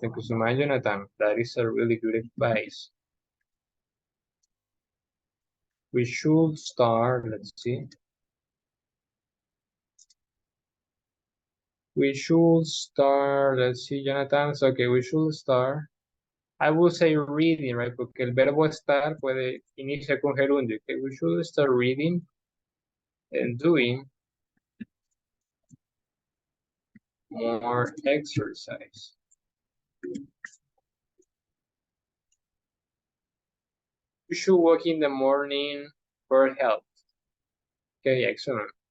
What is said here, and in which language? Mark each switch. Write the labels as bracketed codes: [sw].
[en] Thank you so much, Jonathan. That is a really good advice. We should start, let's see. We should start, let's see, Jonathan. So, okay, we should start. I will say reading, right? [es] Porque el verbo estar puede iniciar con gerundio. [en] Okay, we should start reading and doing more exercise. You should walk in the morning for health. Okay, excellent.